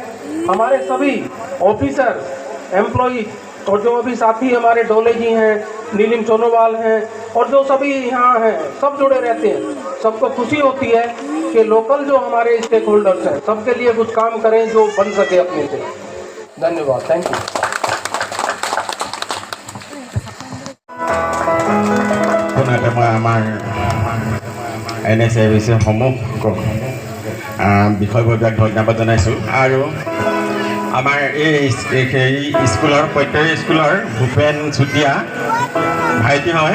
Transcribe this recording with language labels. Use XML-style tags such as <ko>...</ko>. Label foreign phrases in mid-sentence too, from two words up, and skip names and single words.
<hi>हमारे सभी ऑफिसर्स, एम्प्लॉइज और जो अभी साथी हमारे डोले जी हैं, नीलिम सोनोवाल हैं, और जो सभी यहाँ हैं, सब जुड़े रहते हैं। सबको खुशी होती है कि लोकल जो हमारे स्टेक होल्डर्स हैं, सबके लिए कुछ काम करें जो बन सके अपने से। धन्यवाद,</hi> <en>thank you.</en> <as>বিষয়ববীয়াক ধন্যবাদ জনাইছোঁ। আৰু আমাৰ এই স্কুলৰ প্ৰত্যেক স্কুলৰ ভূপেন চুতীয়া ভাইটি হয়।</as>